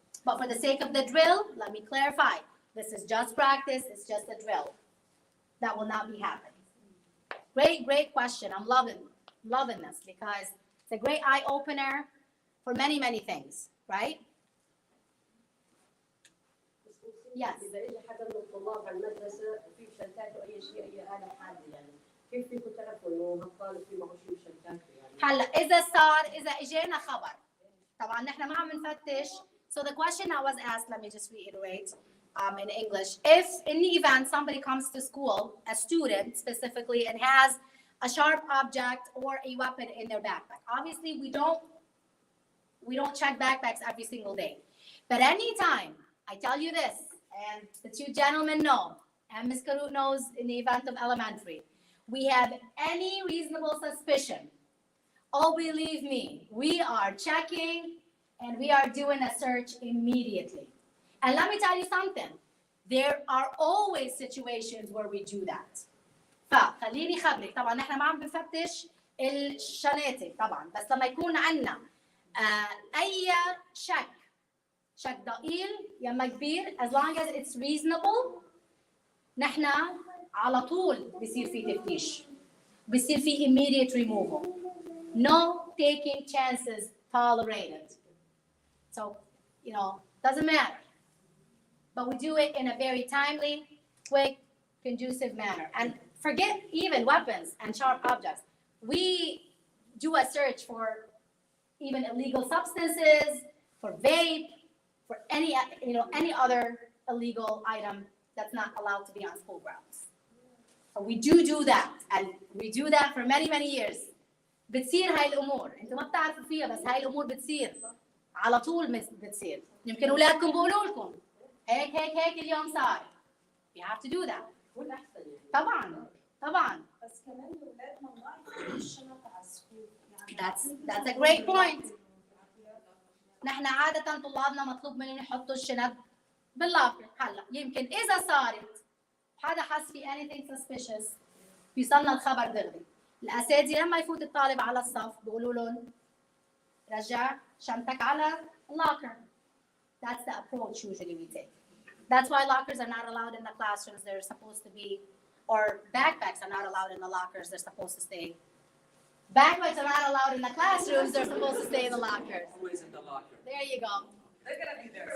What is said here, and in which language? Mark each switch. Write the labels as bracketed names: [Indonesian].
[English] But for the sake of the drill, let me clarify. This is just practice. It's just a drill. That will not be happening. Great question. I'm loving this because it's a great eye opener for many, many things, right? Yes. [Arabic] إذا إجى حدا من الطلاب على المدرسة في شنطات أو أي شيء أي آلة حادة يعني كيف فيكم تعرفوا إنه هالطالب في معه شيء بشنطاته يعني؟ هلا إذا إجينا خبر طبعا نحن ما عم نفتش. [English] So the question that was asked, let me just reiterate in English. If in the event somebody comes to school, a student specifically, and has a sharp object or a weapon in their backpack, obviously we don't check backpacks every single day. But anytime, I tell you this, and the two gentlemen know, and Ms. Karut knows in the event of elementary, we have any reasonable suspicion, oh, believe me, we are checking and we are doing a search immediately. And let me tell you something, there are always situations where we do that. [Arabic] فخليني خبرك طبعا نحن ما عم بنفتش الشناتي طبعا، بس لما يكون عندنا اي شك ضئيل يما كبير, [English] as long as it's reasonable, [Arabic] نحن على طول بصير في تفتيش, بصير في [English] immediate removal. No taking chances tolerated. So, you know, doesn't matter. But we do it in a very timely, quick, conducive manner. And forget even weapons and sharp objects. We do a search for even illegal substances, for vape, for any other illegal item that's not allowed to be on school grounds. So we do that, and we do that for many, many years. [Arabic] بتصير هاي الأمور، أنتوا ما بتعرفوا فيها بس هاي الأمور بتصير على طول بتصير. يمكن أولادكم بيقولوا لكم هيك اليوم صار. [English] You have to do that. [Arabic] طبعا. بس كمان اولادنا ما يحطوا الشنطه على السكول. [English] That's a great point. [Arabic] نحن عادة طلابنا مطلوب منهم يحطوا الشنط باللاكر. هلا يمكن إذا صارت حدا حس في [English] anything suspicious [Arabic] بيصلنا الخبر دغري. الأساتذة لما يفوت الطالب على الصف بيقولوا لهم رجع شنطتك على اللوكر. [English] That's the approach usually we take. That's why lockers are not allowed in the classrooms. They're supposed to be, or backpacks are not allowed in the lockers. They're supposed to stay. Backpacks are not allowed in the classrooms. They're supposed to stay in the lockers. Always in the locker. There you go. They're gonna be there.